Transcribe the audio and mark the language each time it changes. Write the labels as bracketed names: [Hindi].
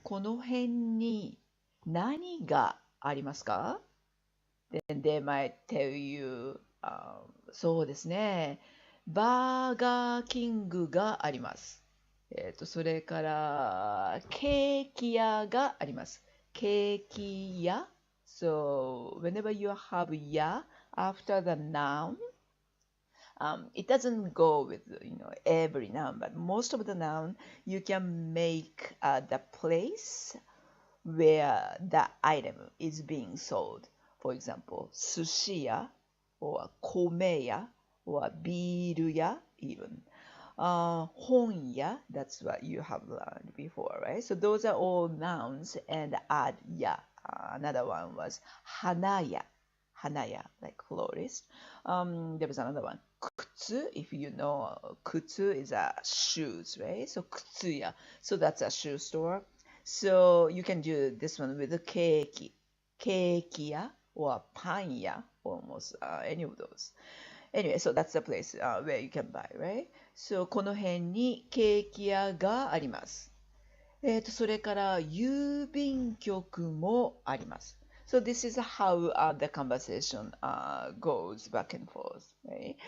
[Japanese] この辺に何がありますか [English] Then they might tell you, [Japanese] そうですね。バーガーキングがあります。それから、ケーキ屋があります。 [English] ケーキ屋 So, whenever you have 屋 after the noun, it doesn't go with every noun, but most of the noun you can make the place where the item is being sold. For example, 寿司屋 or 米屋 or ビール屋 even. 本屋 that's what you have learned before, right? So those are all nouns and add 屋. Another one was 花屋 hanaya, like florist. There was another one. Kutsu, if you know, kutsu is a shoes, right? So kutsuya. So that's a shoe store. So you can do this one with a keiki. Keikiya or panya, almost any of those. Anyway, so that's the place where you can buy, right? [Japanese] So この辺にケーキ屋があります。それから郵便局もあります。 [English] So this is how the conversation goes back and forth, right?